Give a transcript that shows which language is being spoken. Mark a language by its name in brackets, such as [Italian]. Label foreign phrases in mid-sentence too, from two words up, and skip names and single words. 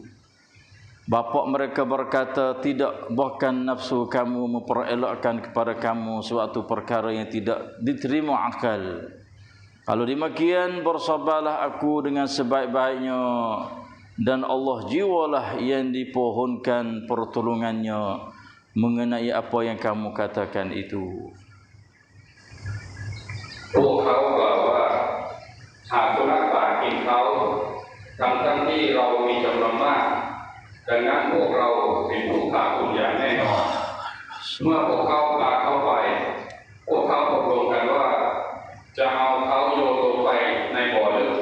[Malay] Bapa mereka berkata, tidak, bahkan nafsu kamu memperelakkan kepada kamu suatu perkara yang tidak diterima akal. Kalau demikian, bersabarlah aku dengan sebaik-baiknya, dan Allah jiwalah yang dipohonkan pertolongannya mengenai apa yang kamu katakan itu. [Thai] พวกเขากล่าวว่าหากสุนัขป่ากินเขาทั้งที่เรามีจำนวนมากดังนั้นพวกเราเป็นผู้ฆ่าคุณอย่างแน่นอนเมื่อพวกเขาพาเข้าไปพวกเขาตกลงกันว่าจะเอาเขาโยนลงไปในบ่อลึก